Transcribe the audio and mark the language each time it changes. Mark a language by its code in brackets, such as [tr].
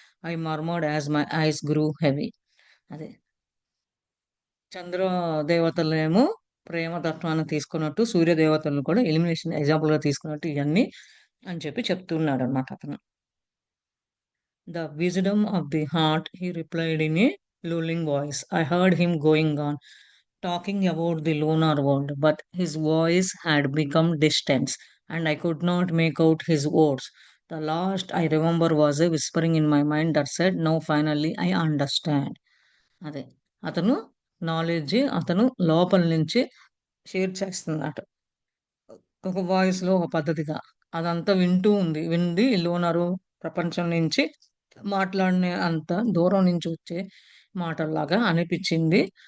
[en] I murmured as my eyes grew heavy. [te] అదే. చంద్ర దేవతలనేమో ప్రేమ తత్వాన్ని తీసుకున్నట్టు, సూర్య దేవతలను కూడా ఎలిమినేషన్ ఎగ్జాంపుల్‌గా తీసుకున్నట్టు ఇయన్నీ అని చెప్పి చెప్తున్నాడన్నమాట అతను. [en] The wisdom of the heart, he replied in a lulling voice. I heard him going on, talking about the lunar world, but his voice had become distant, and I could not make out his words. The last I remember was a whispering in my mind that said, "Now finally I understand." [te] అదే అతను knowledge అతను లోపల నుంచి share చేస్తున్నాడు. ఒక వాయిస్‌లో ఒక పద్ధతిగా. అదంతా వింటూ ఉంది. వింది లోనరు ప్రపంచం నుంచి మాట్లాడిన అంత దూరం నుంచి వచ్చే మాటల్లాగా అనిపిచ్చింది.